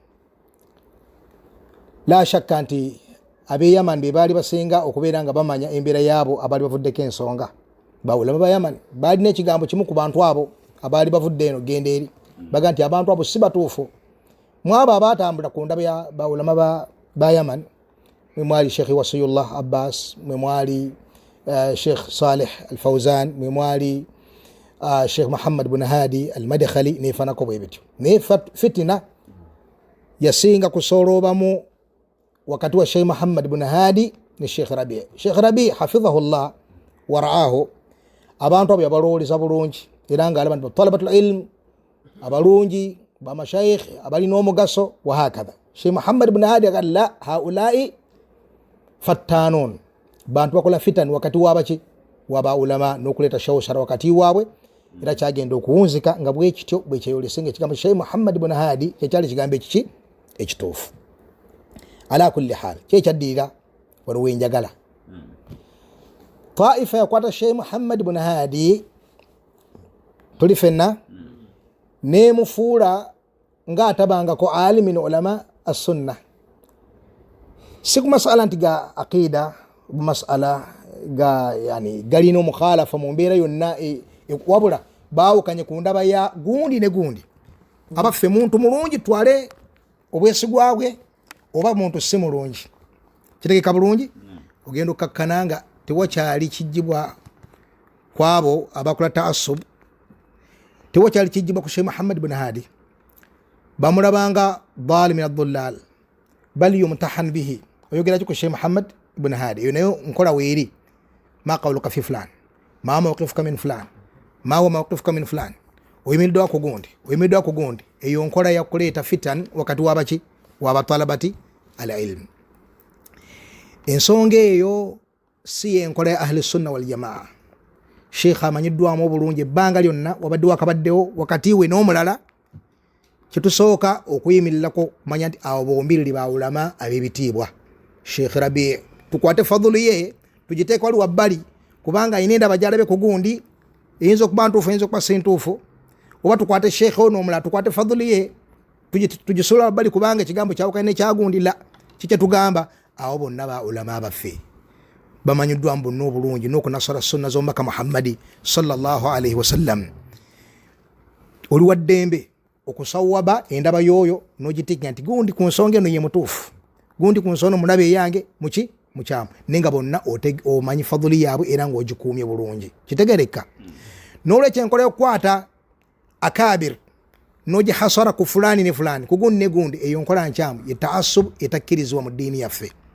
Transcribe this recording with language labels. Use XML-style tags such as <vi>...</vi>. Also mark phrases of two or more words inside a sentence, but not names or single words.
<ar>لا شك</ar> <lg>nti ab'e Yaman be baali basinga okubeera nga bamanya embeera yaabo abaali bavuddeko ensonga. Baulama ba Yaman baalina ekigambo kimu ku bantu abo abaali bavudde eno genda eri, baga nti abantu abo si batuufu. Mu abo abaatambula ku ndaba ya baulama ba Yaman mwe mwali Sheikh Wasiyullah Abbas, mwe mwali Sheikh Salih Al-Fawzan, mwe mwali Sheikh Muhammad ibn Hadi Al-Madkhali nefanako bwe bityo. Naye fitina yasinga kusoloobamu wakati wa Sheikh Muhammad ibn Hadi ne Sheikh Rabi. Sheikh Rabi</lg> <ar>حفظه الله ورعاه</ar> <lg>abantu abo yabalowoleza bulungi era ng'alaba nti</lg> <ar>طلبة العلم</ar> <lg>abalungi bamashayikh abalina omugaso wa hakadha. Sheikh Muhammad ibn Hadi agamba</lg> <ar>لا هؤلاء فتانون,</ar> <lg>bantu bakola fitan wakati wabaki waba ulama n'okuleeta shawshara wakati waabwe, era kyagenda okuwunzika nga bwekityo bwekyeyolese nga ekigambo Sheikh Muhammad ibn Hadi kyekyali kigambo ekiki ekituufu.</lg> <ar>على كل حال</ar> <lg>kyekyaddira waliwo enjagala taifa yakwata sheikh muhammad ibn hadi tuli fenna nemufuula ng'atabangako ali</lg> <ar>من علماء السنة</ar> <lg>siku masala nti ga aqida masala ga yani galina omukhalafa mu mbeera yonna wabula baawukanye ku ndaba ya gundi ne gundi abaffe muntu mulungi twale obwesigwa bwe oba muntu si mulungi kitegeka bulungi ogenda okkakkana nga tewakyali kijjibwa kwabo abakola taasub tewakyali kijjibwa ku sheikh muhammad ibn hadi bamulabanga</lg> <ar>ظالم من الضلال بل يمتحن به</ar> <lg>oyogera ku sheikh muhammad ibn hadi yo nayo nkola weeri</lg> <ar>ما قولك في فلان ما موقفك من فلان ما هو موقفك من فلان</ar> <lg>ma huwa mawqifuka min fulan oyimiddwa ku gundi eyo nkola yakuleeta fitan wakati wabaki wabatalabati al-ilm ensonga eyo si enkola ya</lg> <ar>أهل السنة والجماعة</ar> <lg>sheikh amanyiddwamu obulungi ebbanga lyonna wabadde wakabaddewo wakati we n'omulala kyetusooka okuyimirirako kumanya nti abo bombiriri ba ulama ab'ebitiibwa sheikh rabi tukwate fadhulu ye tugiteeka wali wabbali kubanga ayina endaba gyalabe ku gundi eyinza okuba ntuufu eyinza okuba si ntuufu oba tukwate sheikh ono omulala tukwate fadhulu ye tugisula wabbali kubanga ekigambo kyawukane nekyagundi la kikyetugamba abo bonna ba ulama abaffe bamanyiddwamu bonna obulungi n'okunasara sunna z'omubaka muhammadi</lg> <ar>صلى الله عليه وسلم</ar> <lg>oli wa ddembe okusawaba endaba yoyo n'ogitinya nti gundi ku nsonga eno ye mutuufu gundi ku nsonga mulabe eyange muki mukyamu nenga bonna omanyi fadhuli yaabwe era ng'ogikuumye bulungi kitegereka n'olwekyo enkola okukwata akabir n'ogihasara ku fulani ne fulani ku gundi ne gundi eyo nkola nkyamu ye taasub etakkirizibwa mu ddiini yaffe</lg>